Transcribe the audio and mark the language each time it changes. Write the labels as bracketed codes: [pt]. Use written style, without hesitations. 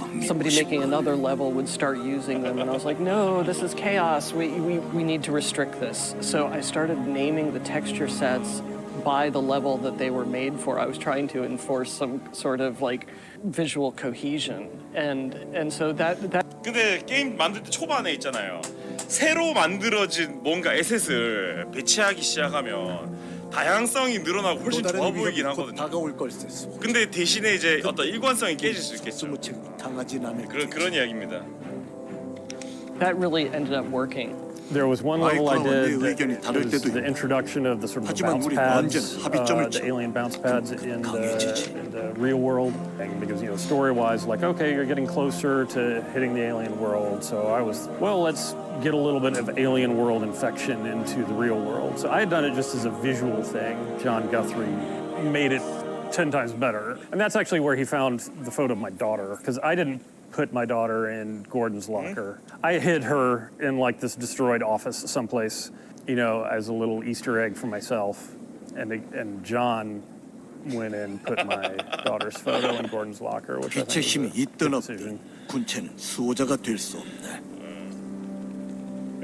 [en] Somebody making another level would start using them, and I was like, no, this is chaos. We need to restrict this. So I started naming the texture sets by the level that they were made for. I was trying to enforce some sort of like visual cohesion, and so that. [ko] 근데 게임 만들 때 초반에 있잖아요. 새로 만들어진 뭔가 에셋을 배치하기 시작하면 다양성이 늘어나고 훨씬 좋아 보이긴 하거든요. 근데 대신에 이제 어떤 일관성이 깨질 수 있겠죠. 그런 이야기입니다. [en] That really ended up working. There was one level I did that was the introduction of the sort of the bounce pads, the alien bounce pads in the real world. Because, story-wise, like, okay, you're getting closer to hitting the alien world. So I was, well, let's get a little bit of alien world infection into the real world. So I had done it just as a visual thing. John Guthrie made it 10 times better. And that's actually where he found the photo of my daughter, because I didn't put my daughter in Gordon's locker. I hid her in like this destroyed office someplace, as a little Easter egg for myself. And John went and put my daughter's photo in Gordon's locker, which I think was a good decision. [ko] 군체는 수호자가 될 수 없네.